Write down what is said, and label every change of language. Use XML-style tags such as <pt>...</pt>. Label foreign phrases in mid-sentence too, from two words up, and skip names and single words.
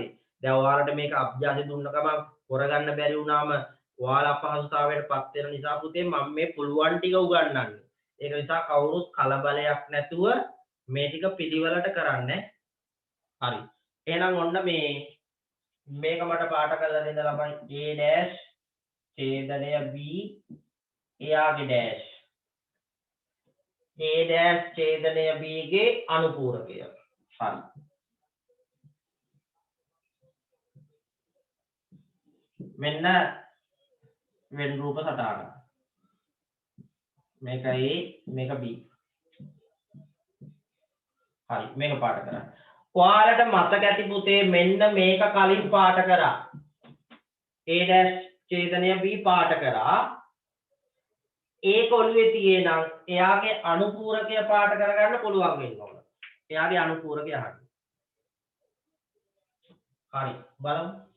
<si>දැන් ඔයාලට මේක අභ්‍යාසෙ දුන්න ගමන් කරගන්න බැරි වුණාම ඔයාලා අපහසුතාවයටපත් වෙන නිසා පුතේ මම මේ පුළුවන් ටික උගන්වන්නේ. ඒක නිසා කවුරුත් කලබලයක් නැතුව මේ ටික පිළිවෙලට කරන්න. හරි. එහෙනම් ඔන්න මේක මට පාට කරලා දෙන්න ළමයි. A dash ඡේදනය B එයාගේ dash A dash ඡේදනය B ගේ අනුපූරකය. හරි. මෙන්න වෙන රූප සටහන. මේක A මේක B. හරි මේක පාට කරන්න. ඔයාලට මතක ඇති පුතේ මෙන්න මේක කලින් පාට කරා. A dash ඡේදනය B පාට කරා. ඒක ඔළුවේ තියෙනම් එයාගේ අනුපූරකය පාට කරගන්න පුළුවන් වෙන්න ඕන. එයාගේ අනුපූරකය අහන්න. හරි බලමු.</si>